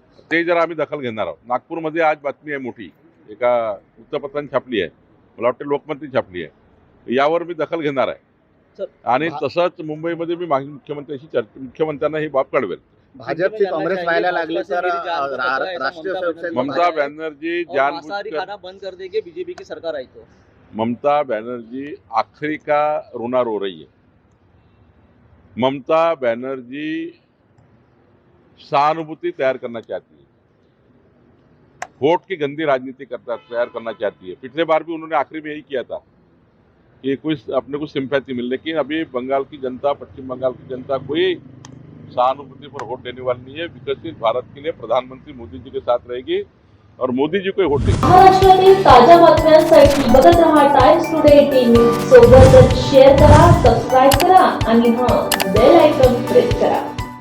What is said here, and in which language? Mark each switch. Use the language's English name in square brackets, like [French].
[Marathi] ते जरा आम्ही दखल घेणार आहोत. नागपूरमध्ये आज बातमी आहे मोठी, एका वृत्तपत्राने छापली आहे, मला वाटतं लोकमतने छापली आहे. यावर मी दखल घेणार आहे. आणि तसंच मुंबईमध्ये मी मागील मुख्यमंत्र्यांना ही बाब कळवेल. भाजपची काँग्रेस व्हायला लागली तर राष्ट्रीय स्वयंसेवक [Hindi] ममता बॅनर्जी खाना बंद कर देगी बीजेपी की सरकार आई तो ममता बनर्जी आखिरी का रोना रो रही है. ममता बनर्जी सहानुभूति तैयार करना चाहती है, वोट की गंदी राजनीति तैयार करना चाहती है. पिछले बार भी उन्होंने आखिरी में यही किया था कि कुछ अपने को सिंपैथी मिल, लेकिन अभी बंगाल की जनता, पश्चिम बंगाल की जनता कोई सहानुभूति पर वोट देने वाली नहीं है. विकसित भारत के लिए प्रधानमंत्री मोदी जी के साथ रहेगी और मोदी जी को वोट देगी. [Marathi] महाराष्ट्रातील ताज्या बातम्यांसाठी बघत रहा टाइम्स टुडे टीव्ही. सोबतच शेअर करा, सबस्क्राईब करा आणि बेल आयकॉन प्रेस करा.